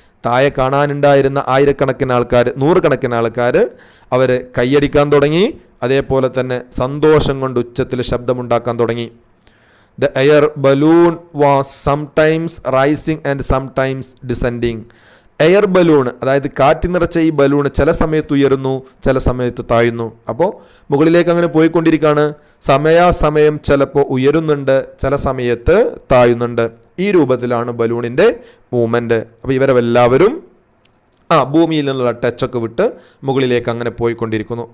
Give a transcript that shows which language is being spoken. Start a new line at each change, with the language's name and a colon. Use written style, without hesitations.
Malayalam: താഴെ കാണാനുണ്ടായിരുന്ന ആയിരക്കണക്കിന് ആൾക്കാർ, നൂറുകണക്കിന് ആൾക്കാർ അവർ കൈയടിക്കാൻ തുടങ്ങി. അതേപോലെ തന്നെ സന്തോഷം കൊണ്ട് ഉച്ചത്തിൽ ശബ്ദമുണ്ടാക്കാൻ തുടങ്ങി.
English: The air balloon was sometimes rising and sometimes descending.
Malayalam: Air balloon, അതായത് കാറ്റ് നിറച്ച ഈ ബലൂൺ ചില സമയത്ത് ഉയരുന്നു, ചില സമയത്ത് താഴുന്നു. അപ്പോൾ മുകളിലേക്ക് അങ്ങനെ പോയിക്കൊണ്ടിരിക്കുകയാണ്. സമയാസമയം ചിലപ്പോൾ ഉയരുന്നുണ്ട്, ചില സമയത്ത് താഴുന്നുണ്ട്. ഈ രൂപത്തിലാണ് ബലൂണിൻ്റെ മൂവ്മെൻറ്റ്. അപ്പോൾ ഇവരെല്ലാവരും ഭൂമിയിൽ നിന്നുള്ള ടച്ചൊക്കെ വിട്ട് മുകളിലേക്ക് അങ്ങനെ പോയിക്കൊണ്ടിരിക്കുന്നു.